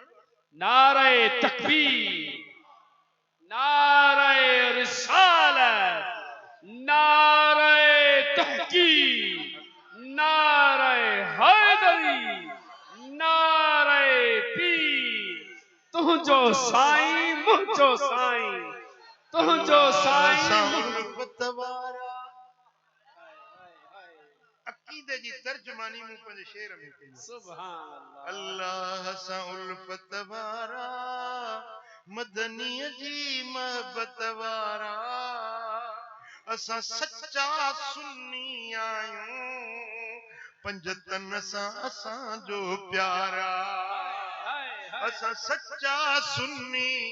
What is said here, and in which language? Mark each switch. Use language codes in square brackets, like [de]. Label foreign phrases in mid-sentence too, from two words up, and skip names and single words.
[ur] نعرے تکبیر، نعرے رسالت، نعرے تحقیق، نعرے حیدری، نعرے پیر, [sd] तुझो साईं मुझो साईं, तुझो साईं पतवारा अकीदे जी तर्जमानी मूं पंहिंजे शेर में कई सुभान अल्लाह सां उल्फत वारा मदनीअ जी महबत वारा असां सच्चा सुन्नी आहियूं पंजतन सां असांजो प्यारा असां सच्चा सुन्नी